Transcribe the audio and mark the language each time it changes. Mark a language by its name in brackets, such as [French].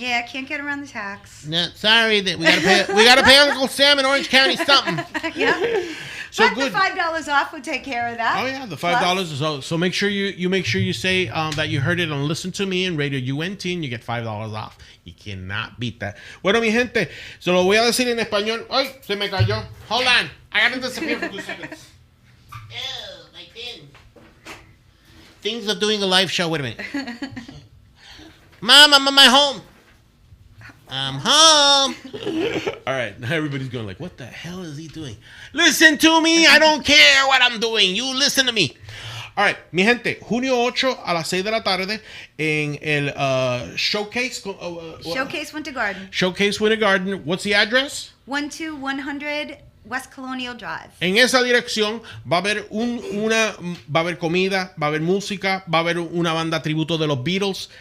[English] Yeah, can't get around the tax. No, sorry that we gotta pay Uncle Sam in Orange County something. Yeah. So but good. the $5 off would take care of that. Oh yeah, the $5 is all. So make sure you say that you heard it on Listen to Me in Radio UNT and you get $5 off. You cannot beat that. [Spanish] Bueno, mi gente, se lo voy a decir en español. Ay, se me cayó. [English] Hold on, I gotta disappear for 2 seconds. Oh, my pin. Things of doing a live show. Wait a minute. Mom, I'm on my home. I'm home. All right. Now everybody's going like, what the hell is he doing? Listen to me. I don't care what I'm doing. You listen to me. All right. [Spanish] Mi gente, junio 8 a las 6 de la tarde en el Showcase. Showcase Winter Garden. [English] Showcase Winter Garden. What's the address? 12100 West Colonial Drive. [Spanish] En esa dirección va a haber va a haber comida, va a haber música, va a haber una banda tributo de los Beatles.